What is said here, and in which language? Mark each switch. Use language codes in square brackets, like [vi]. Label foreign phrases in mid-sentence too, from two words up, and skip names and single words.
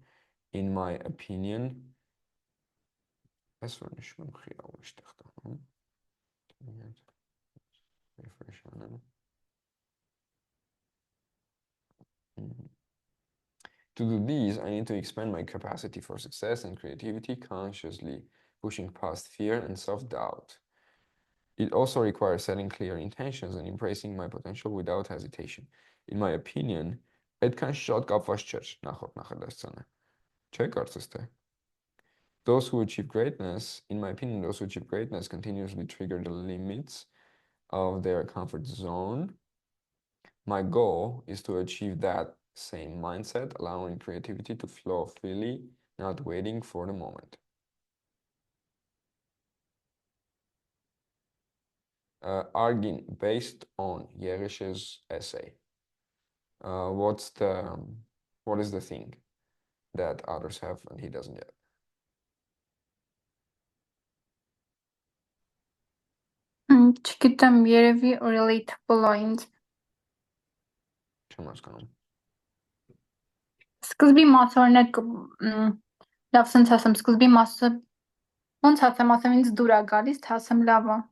[en] In my opinion, To do this, I need to expand my capacity for success and creativity, consciously pushing past fear and self-doubt. It also requires setting clear intentions and embracing my potential without hesitation. In my opinion, [hy] այդքան շատ կապված չէր նախորդ նախադասությանը։ Չէ՞ կարծես թե։ [en] Those who achieve greatness, in my opinion, those who achieve greatness continuously trigger the limits of their comfort zone. My goal is to achieve that same mindset, allowing creativity to flow freely, not waiting for the moment. Argin, based on Yeresh's essay, what is the thing that others have and he doesn't yet? [hy] Չգիտեմ, երևի relatable է ինձ։ Չեմ հասկանում։ Սկզբի մասը օրինակ լավ սենց ասեմ, սկզբի մասը ոնց ասեմ ինձ դուր է գալիս, թե ասեմ լավ է։